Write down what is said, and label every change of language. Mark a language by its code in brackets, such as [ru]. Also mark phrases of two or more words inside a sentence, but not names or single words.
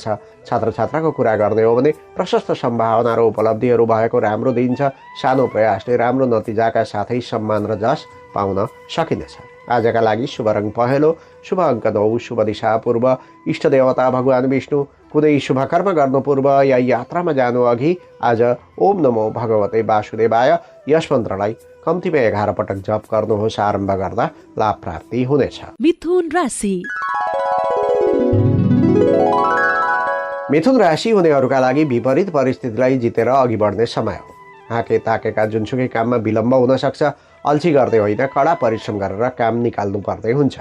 [ne] छात्र छात्राको कुरा गर्ने हो भने प्रशस्त सम्भावना र उपलब्धिहरू भएको राम्रो दिन छ। सानो प्रयासले राम्रो नतिजाका साथै सम्मान र जस पाउन सकिनेछ। आजका लागि शुभ रङ पहेँलो, शुभ अङ्क 9, शुभ दिशा पूर्व, इष्ट देवता भगवान विष्णु। कुनै शुभ कर्म गर्नु पूर्व या यात्रामा जानु अघि आज [sa] ओम नमो भगवते वासुदेवाय [ne] यस मन्त्रलाई कम्तीमा 11 पटक जप गर्नुहोस्। आरम्भ गर्दा लाभ प्राप्ति हुनेछ। मिथुन राशि। मिथुन राशि हुनेहरूका लागि विपरीत परिस्थितिलाई जितेर अघि बढ्ने समय हो। हाके ताकेका जुनसुकै काममा विलम्ब हुन सक्छ। अल्छी गर्दै होइन, कडा परिश्रम गरेर काम निकाल्नु पर्दै हुन्छ।